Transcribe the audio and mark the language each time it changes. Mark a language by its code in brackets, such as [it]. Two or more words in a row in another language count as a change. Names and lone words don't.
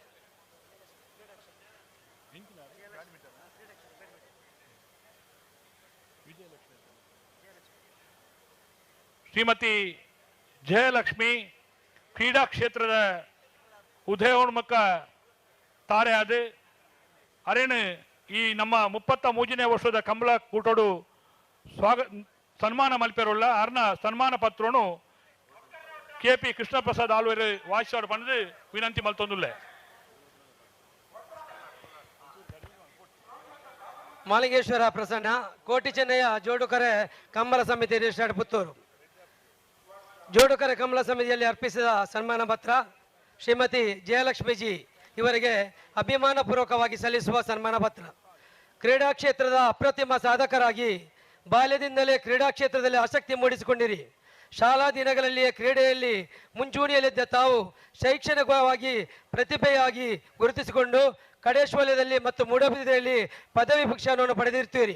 [tcy] ಶ್ರೀಮತಿ ಜಯಲಕ್ಷ್ಮಿ ಕ್ರೀಡಾ ಕ್ಷೇತ್ರದ ಉದಯೋನ್ಮುಖ ತಾರೆ ಆದ ಅರೇನು ಈ ನಮ್ಮ 33ನೇ ವರ್ಷದ ಕಂಬಳ ಕೂಟೋಡು ಸನ್ಮಾನ ಮಲ್ಪೆರುಳ್ಳ ಅರ್ನ ಸನ್ಮಾನ ಪತ್ರನು KP ಕೃಷ್ಣ ಪ್ರಸಾದ್ ಆಳ್ವೇರು ವಾಯ್ಸೋಡು ಪಂದು ವಿನಂತಿ ಮಲ್ತೊಂದುಲ್ಲೆ. [kn] ಮಾಲಿಂಗೇಶ್ವರ ಪ್ರಸನ್ನ ಕೋಟಿ ಚೆನ್ನಯ್ಯ ಜೋಡುಕರೆ ಕಂಬಳ ಸಮಿತಿ ರಿಜಿಸ್ಟರ್ಡ್ ಪುತ್ತೂರು ಜೋಡುಕರೆ ಕಂಬಳ ಸಮಿತಿಯಲ್ಲಿ ಅರ್ಪಿಸಿದ ಸನ್ಮಾನ ಪತ್ರ ಶ್ರೀಮತಿ ಜಯಲಕ್ಷ್ಮೀಜಿ ಇವರಿಗೆ ಅಭಿಮಾನಪೂರ್ವಕವಾಗಿ ಸಲ್ಲಿಸುವ ಸನ್ಮಾನ ಪತ್ರ. ಕ್ರೀಡಾ ಕ್ಷೇತ್ರದ ಅಪ್ರತಿಮ ಸಾಧಕರಾಗಿ ಬಾಲ್ಯದಿಂದಲೇ ಕ್ರೀಡಾ ಕ್ಷೇತ್ರದಲ್ಲಿ ಆಸಕ್ತಿ ಮೂಡಿಸಿಕೊಂಡಿರಿ. ಶಾಲಾ ದಿನಗಳಲ್ಲಿಯೇ ಕ್ರೀಡೆಯಲ್ಲಿ ಮುಂಚೂಣಿಯಲ್ಲಿದ್ದ ತಾವು ಶೈಕ್ಷಣಿಕವಾಗಿ ಪ್ರತಿಭೆಯಾಗಿ ಗುರುತಿಸಿಕೊಂಡು ಕಡೇಶ್ ವಲಯದಲ್ಲಿ ಮತ್ತು ಮೂಡಬಿದಿರೆಯಲ್ಲಿ ಪದವಿ ಶಿಕ್ಷಣವನ್ನು ಪಡೆದಿರ್ತೀರಿ.